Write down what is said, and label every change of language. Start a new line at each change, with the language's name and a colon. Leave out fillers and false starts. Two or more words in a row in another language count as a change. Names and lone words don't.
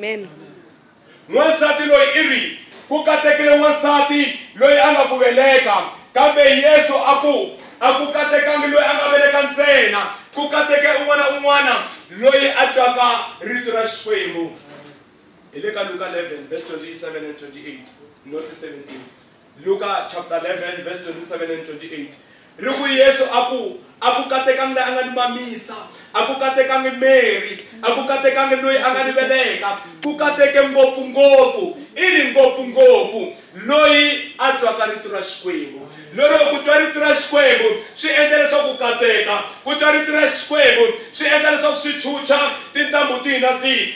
Tsonga: N'wansati loyi i ri ku katekile n'wansati loyi a nga ku veleka, kambe Yesu a ku katekangi loyi a nga veleka ntsena, ku kateke un'wana loyi a twaka rito ra Xikwembu. Hi le ka
English: Luka 11 verse 27 and 28, not 17. Luka chapter 11 verse 27 and 28.
Tsonga: Ri ku Yesu a ku katekangi loyi a nga ni mamisa, a ku katekangi Mary, a ku katekangi loyi a nga ni veleka, ku kateke ngopfungopfu, i ri ngopfungopfu loyi a twaka rito ra Xikwembu. Lero ku twa rito ra Xikwembu swi endla leswaku ku kateka, ku twa rito ra Xikwembu swi endla leswaku swi chucha tintambu tihi na tihi.